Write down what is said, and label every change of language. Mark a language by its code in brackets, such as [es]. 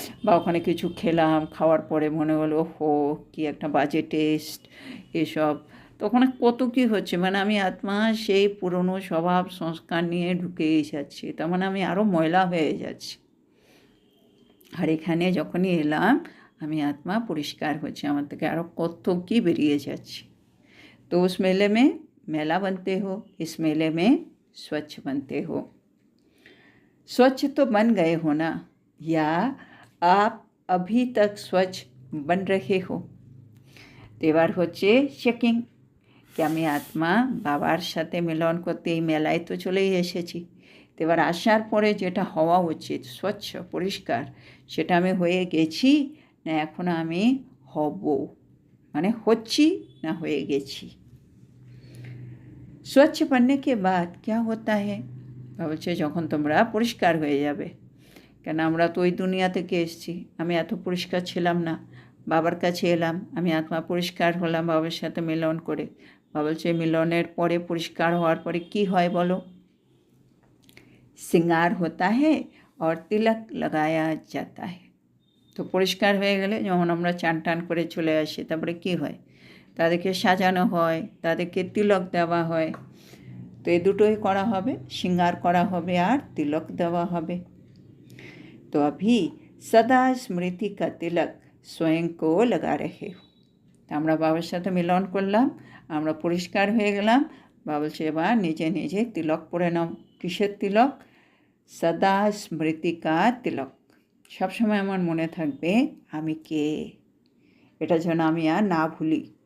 [bn] বা ওখানে কিছু খেলাম, খাওয়ার পরে মনে হলো হো কি একটা বাজে টেস্ট, এসব। তো ওখানে কত কী হচ্ছে, মানে আমি আত্মা সেই পুরনো স্বভাব সংস্কার নিয়ে ঢুকেই যাচ্ছি, তার মানে আমি আরও ময়লা হয়ে যাচ্ছি। আর এখানে যখনই এলাম আমি आत्मा পরিষ্কার হচ্ছে, আমার থেকে আরও কত কি বেরিয়ে যাচ্ছে। [hi] तो उस मेले में मेला बनते हो, इस मेले में स्वच्छ बनते हो। स्वच्छ तो बन गए हो ना, या आप अभी तक स्वच्छ बन रहे हो। [bn] তো এবার হচ্ছে চেকিং, কি আমি আত্মা বাবার সাথে মিলন করতে এই মেলায় তো চলেই এসেছি, তো এবার আসার পরে যেটা হওয়া উচিত স্বচ্ছ পরিষ্কার, সেটা আমি হয়ে গেছি না এখন আমি হব, মানে হচ্ছি না হয়ে গেছি। [hi] स्वच्छ बनने के बाद क्या होता है, [bn] বলছে যখন তোমরা পরিষ্কার হয়ে যাবে, কেন আমরা তো ওই দুনিয়া থেকে এসেছি, আমি এত পরিষ্কার ছিলাম না, বাবার কাছে এলাম, আমি আত্মা পরিষ্কার হলাম বাবার সাথে মিলন করে। বাবা বলছে মিলনের পরে পরিষ্কার হওয়ার পরে কি হয় বলো, [hi] श्रृंगार होता है और तिलक लगाया जाता है। [bn] তো পরিষ্কার হয়ে গেলে যখন আমরা চান টান করে চলে আসি তারপরে কী হয়, তাদেরকে সাজানো হয়, তাদেরকে তিলক দেওয়া হয়। তো এই দুটোই করা হবে, श्रृंगार করা হবে আর তিলক দেওয়া হবে। [hi] तो अभी सदा स्मृति का तिलक स्वयं को लगा रहे हो। [bn] আমরা বাবার সাথে মিলন করলাম, আমরা পরিষ্কার হয়ে গেলাম, বাবা বলছে এবার নিজে নিজে তিলক পরে নাও। কিসের তিলক? সদা স্মৃতিকা তিলক, সবসময় আমার মনে থাকবে আমি কে, এটা যেন আমি আর না ভুলি।